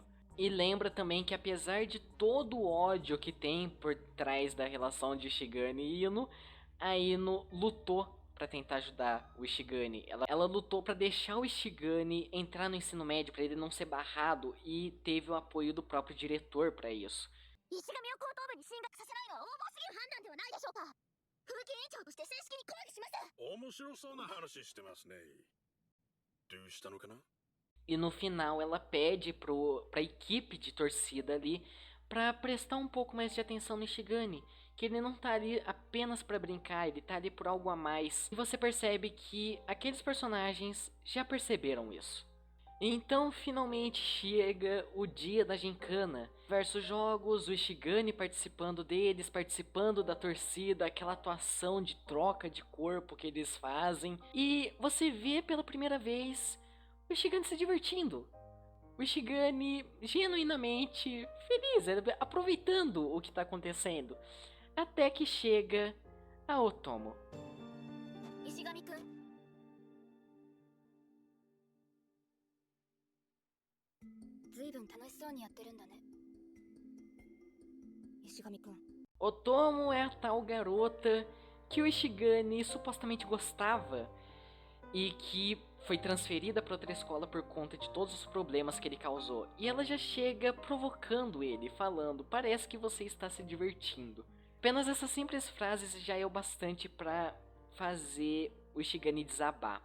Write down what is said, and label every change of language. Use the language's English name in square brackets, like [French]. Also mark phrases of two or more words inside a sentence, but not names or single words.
[Portuguese] E lembra também que apesar de todo o ódio que tem por trás da relação de Ishigami e Ino, a Ino lutou para tentar ajudar o Ishigami. Ela lutou para deixar o Ishigami entrar no ensino médio, para ele não ser barrado, e teve o apoio do próprio diretor para isso. [Japanese] 石神を高等部に進学させないのは横暴すぎる判断ではないでしょうか。風紀委員長として正式に抗議します。面白そうな話してますね。どうしたのかな？ [Portuguese] E no final ela pede pra equipe de torcida ali pra prestar um pouco mais de atenção no Ishigami, que ele não tá ali apenas pra brincar, ele tá ali por algo a mais. E você percebe que aqueles personagens já perceberam isso. Então finalmente chega o dia da gincana. Diversos jogos, o Ishigami participando deles, participando da torcida, aquela atuação de troca de corpo que eles fazem. E você vê pela primeira vez o Ishigami se divertindo. O Ishigami genuinamente feliz, aproveitando o que está acontecendo. Até que chega a Otomo. [Japanese] 石神くん。ずいぶん楽しそうにやってるんだね。石神くん。 [Portuguese] Otomo é a tal garota que o Ishigami supostamente gostava e que foi transferida para outra escola por conta de todos os problemas que ele causou. E ela já chega provocando ele, falando: parece que você está se divertindo. Apenas essas simples frases já é o bastante para fazer o Ishigami desabar.